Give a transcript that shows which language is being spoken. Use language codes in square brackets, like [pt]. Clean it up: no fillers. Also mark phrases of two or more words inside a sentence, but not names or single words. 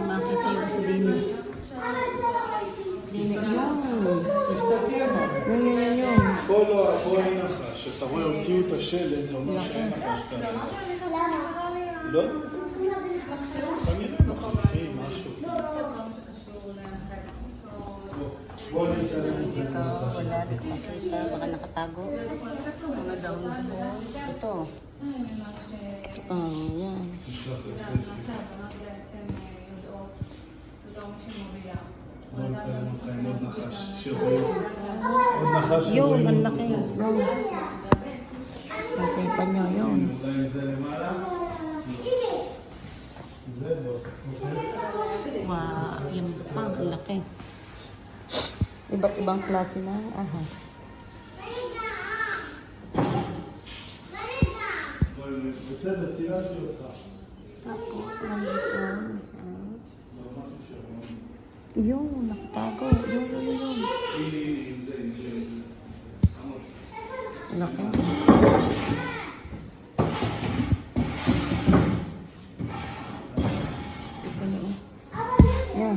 [tl] Makita yung sa dini. Dini yun. Yun. [he] פה אין נחש. אתה רואה, הוציאו את השלט, זה אומר שאין נחש כאן. לא? כנראה מחליפים משהו. בוא נצטרך [tl] Dito, wala rin makita. Baka nakatago. Mga down po. Ito. Yan. [he] בוא נצלם לכם עוד נחש שרואים. עוד נחש [tl] Yun, [he] שרואים. [tl] ang laki. Yun. Nakita nyo yun. [he] זה למעלה? זה לא. [tl] Wow, yung pang laki. Iba't ibang klase ng ahas. [he] בסדר, צילמתי אותך. [tl] Tapos, nandito. Yun, nakatago. Yun. Laki. Yan.